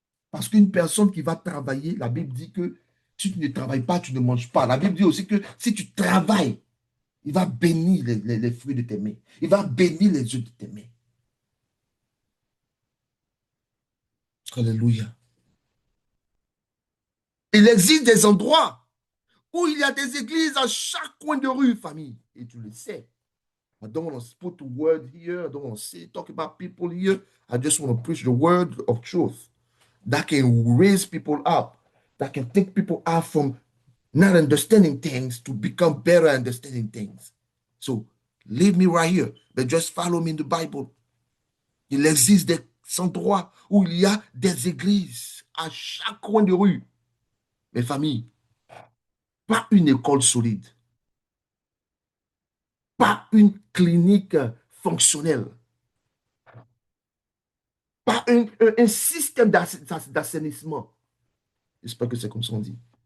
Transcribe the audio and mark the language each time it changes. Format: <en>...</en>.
<fr>Parce qu'une personne qui va travailler, la Bible dit que si tu ne travailles pas, tu ne manges pas. La Bible dit aussi que si tu travailles, il va bénir les fruits de tes mains. Il va bénir les œufs de tes mains. Alléluia. Il existe des endroits où il y a des églises à chaque coin de rue, famille. Et tu le sais.</fr> <en>I don't want to put the word here. I don't want to talk about people here. I just want to preach the word of truth that can raise people up, that can take people out from not understanding things to become better understanding things. So leave me right here, but just follow me in the Bible.</en> <fr>Il existe des endroits où il y a des églises à chaque coin de rue. Mes familles, pas une école solide, pas une clinique fonctionnelle, pas un système d'assainissement. J'espère que c'est comme ça on dit.</fr>